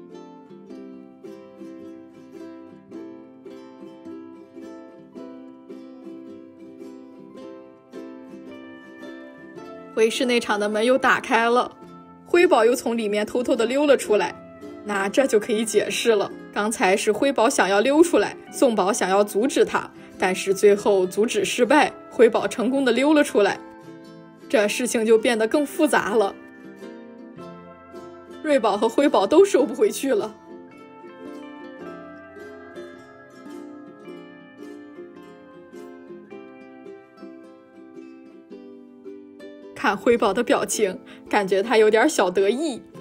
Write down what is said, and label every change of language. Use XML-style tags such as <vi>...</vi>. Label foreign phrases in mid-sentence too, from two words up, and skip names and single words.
<zh>回室内场的门又打開了，輝寶又從裡面偷偷地溜了出來。那這就可以解釋了，剛才是輝寶想要溜出來，宋寶想要阻止他，但是最後阻止失敗，輝寶成功地溜了出來。這事情就變得更複雜了。瑞寶和輝寶都收不回去了。看輝寶的表情，感覺他有點小得意。</zh>